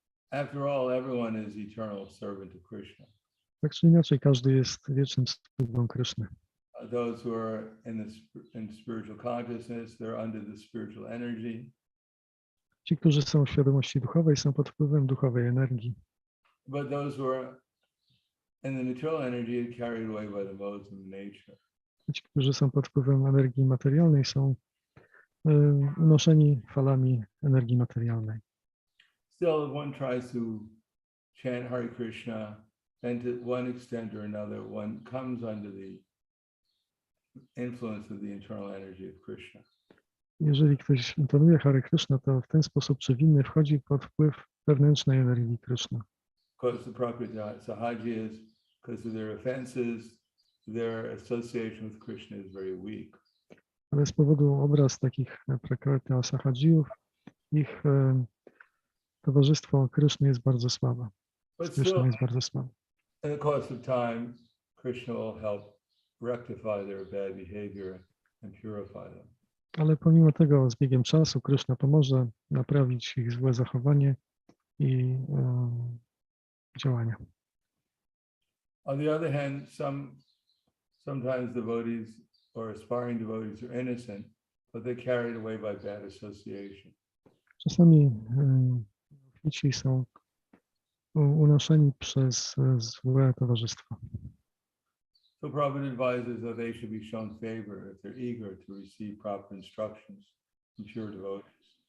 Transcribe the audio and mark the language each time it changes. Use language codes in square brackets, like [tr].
[en] After all, everyone is eternal servant of Krishna. [pl] Tak czy inaczej, każdy jest wiecznym sługą Kryszny. [en] Those who are in spiritual consciousness, they're under the spiritual energy. [pl] Ci, którzy są w świadomości duchowej, są pod wpływem duchowej energii. [en] But those who are in the material energy are carried away by the modes of nature. [pl] Ci, którzy są pod wpływem energii materialnej, są unoszeni falami energii materialnej. [en] Still, if one tries to chant Hare Krishna, then to one extent or another, one comes under the influence of the internal energy of Krishna. [pl] Jeżeli ktoś intonuje Hare Krishna, to w ten sposób czy w inny wchodzi pod wpływ wewnętrznej energii Kryszny. [en] Because the Prakrita Sahajiyas, because of their offenses, their association with Krishna is very weak. [pl] Ale z powodu obraz takich prakrita sahajiyów, ich towarzystwo Kryszny jest bardzo słabe. [en] But [pl] Z Kryszną [en] still, [pl] jest bardzo słabe. [en] in the course of time, Krishna will help rectify their bad behavior and purify them. [pl] Ale pomimo tego z biegiem czasu Kryszna pomoże naprawić ich złe zachowanie i działania. [en] On the other hand, sometimes devotees or aspiring devotees are innocent, but they're carried away by bad association. [pl] Czasami ofici są unoszeni przez złe towarzystwo. [en] So Prabhupada advises that they should be shown favor if they're eager to receive proper instructions from pure devotees.